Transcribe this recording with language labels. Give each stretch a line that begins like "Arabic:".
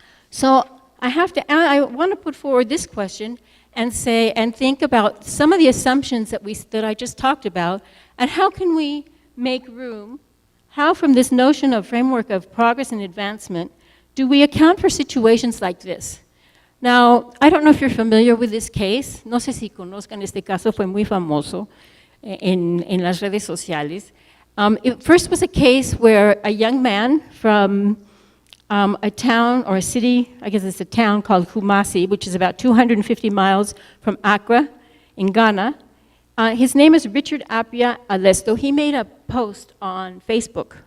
English: So I want to put forward this question and think about some of the assumptions that I just talked about, and how can we make room, how from this notion of framework of progress and advancement, do we account for situations like this? Now, I don't know if you're familiar with this case,
Spanish: no sé si conozcan este caso, fue muy famoso en las redes sociales.
English: It first was a case where a young man from a town or a city, I guess it's a town called Kumasi, which is about 250 miles from Accra in Ghana. His name is Richard Appiah Alesto. He made a post on Facebook.